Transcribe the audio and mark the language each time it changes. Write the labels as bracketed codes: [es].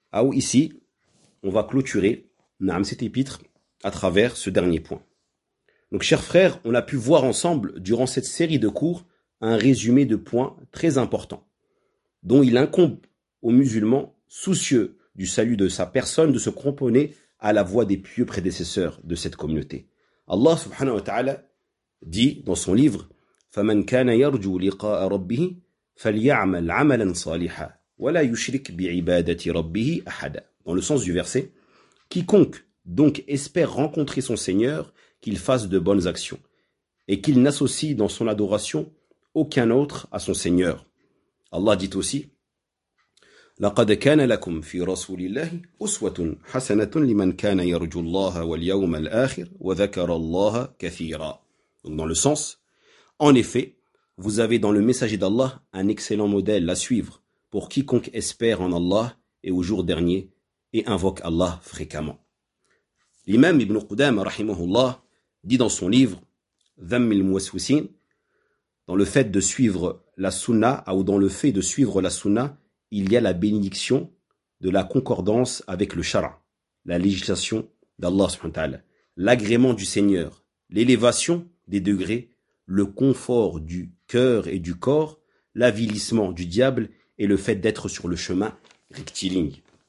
[fr] Ah oui, ici, on va clôturer cette épître à travers ce dernier point. Donc, chers frères, on a pu voir ensemble, durant cette série de cours, un résumé de points très importants, dont il incombe aux musulmans soucieux du salut de sa personne de se cramponner à la voix des pieux prédécesseurs de cette communauté. Allah subhanahu wa ta'ala dit dans son livre [ar] فَمَنْ كَانَ يَرْجُوا لِقَاءَ رَبِّهِ فَلْيَعْمَلْ عَمَلًا صَالِحًا وَلَا يُشْرِكْ بِعِبَادَةِ رَبِّهِ أَحَدًا. [fr] Dans le sens du verset, quiconque donc espère rencontrer son Seigneur, qu'il fasse de bonnes actions, et qu'il n'associe dans son adoration aucun autre à son Seigneur. Allah dit aussi [ar] لَقَدْ كَانَ لَكُمْ فِي رَسُولِ اللَّهِ أُسْوَةٌ حَسَنَةٌ لِمَنْ كَانَ يَرْجُ اللَّهَ وَالْيَوْمَ الْآخِرِ وَذَكَرَ اللَّهَ كَثِيرًا. [fr] Donc dans le sens, en effet, vous avez dans le messager d'Allah un excellent modèle à suivre pour quiconque espère en Allah et au jour dernier et invoque Allah fréquemment. L'imam Ibn Qudama, rahimahullah, dit dans son livre Dhammil Muwaswisin, dans le fait de suivre la sunna ou dans le fait de suivre la sunna, il y a la bénédiction de la concordance avec le shara, la législation d'Allah subhanahu wa ta'ala, l'agrément du Seigneur, l'élévation des degrés, le confort du cœur et du corps, l'avilissement du diable et le fait d'être sur le chemin rectiligne.